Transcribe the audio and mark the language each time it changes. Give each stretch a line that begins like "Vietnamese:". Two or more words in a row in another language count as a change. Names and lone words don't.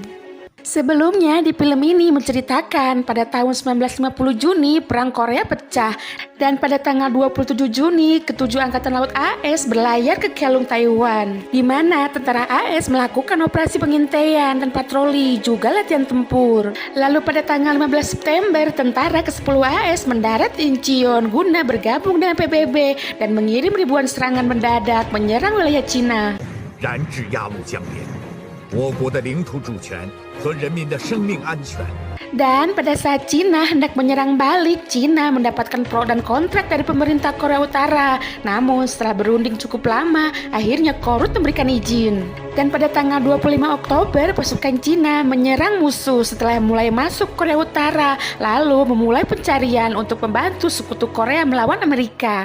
Indonesian: Sebelumnya di film ini menceritakan pada tahun 1950 Juni perang Korea pecah dan pada tanggal 27 Juni ketujuh angkatan laut AS berlayar ke Keelung Taiwan di mana tentara AS melakukan operasi pengintaian dan patroli juga latihan tempur. Lalu pada tanggal 15 September tentara ke-10 AS mendarat di Incheon guna bergabung dengan PBB dan mengirim ribuan serangan mendadak menyerang wilayah Cina.
Chinese: 燃至鸭绿江边，我国的领土主权和人民的生命安全。
Indonesian: Dan pada saat Cina hendak menyerang balik, Cina mendapatkan pro dan kontrak dari pemerintah Korea Utara. Namun setelah berunding cukup lama, akhirnya Korut memberikan izin. Dan pada tanggal 25 Oktober, pasukan Cina menyerang musuh setelah mulai masuk Korea Utara, lalu memulai pencarian untuk membantu sekutu Korea melawan Amerika.